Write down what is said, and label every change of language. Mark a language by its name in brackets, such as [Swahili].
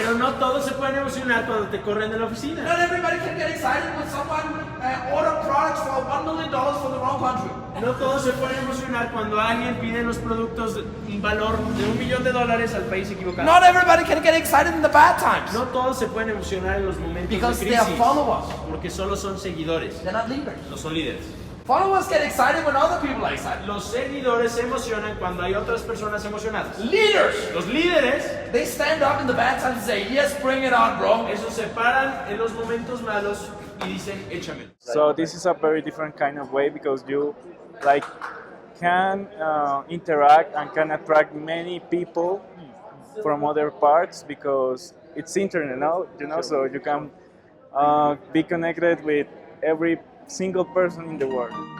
[Spanish] Pero no todos se pueden emocionar cuando te corren de la oficina. [English] Not everybody can get excited when someone order products for $1 million for the wrong country. [Spanish] No todos se pueden emocionar cuando alguien pide los productos de un valor de $1 millón al país equivocado. [English] Not everybody can get excited in the bad times. [Spanish] No todos se pueden emocionar en los momentos [English] Because [Spanish] de [English] they are [Spanish] crisis. [English] followers. [Spanish] Porque solo son seguidores, [English] They're not leaders. [Spanish] no son líderes. [English] Followers get excited when other people are excited. [Spanish] Los seguidores se emocionan cuando hay otras personas emocionadas. [English] Leaders, [Spanish] Los líderes, [English] they stand up in the bad times and say, yes, bring it on, bro. [Spanish] esos se paran en los momentos malos y dicen, échame. [English] So this is a very different kind of way because you like can interact and can attract many people from other parts because it's internet now, you know, so you can be connected with every single person in the world.